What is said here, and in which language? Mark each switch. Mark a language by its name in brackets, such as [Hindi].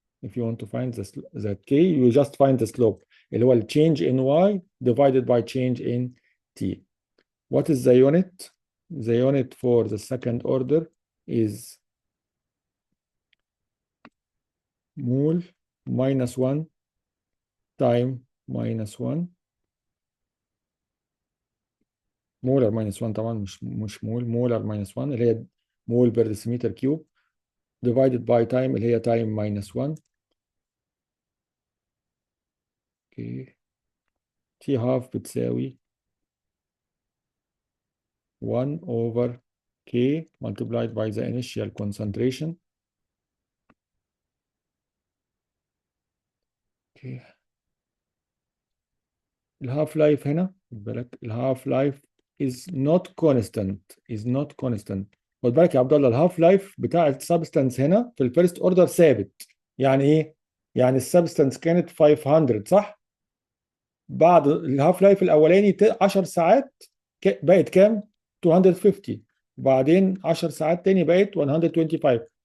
[English] If you want to find the k you just find the slope [Arabic] اللي هو ال [English] change in y divided by change in t. What is the unit? The unit for the second order is mole minus 1 time minus 1. Molar minus 1 [Arabic] طبعا مش [English] mole, molar minus 1 [Arabic] اللي هي [English] Mole per decimetre cube divided by time اللي هي time minus 1. Okay t half [Arabic] بتساوي [English] 1 over k multiplied by the initial concentration. Okay الهاف life هنا [Arabic] خد بالك [English] الهاف life is not constant. [Arabic] خد بالك يا عبد الله الهاف لايف بتاع السبستانس هنا في الفيرست اوردر ثابت. يعني ايه؟ يعني السبستانس كانت 500 صح؟ بعد الهاف لايف الاولاني 10 ساعات بقت كام؟ 250، وبعدين 10 ساعات تاني بقت 125.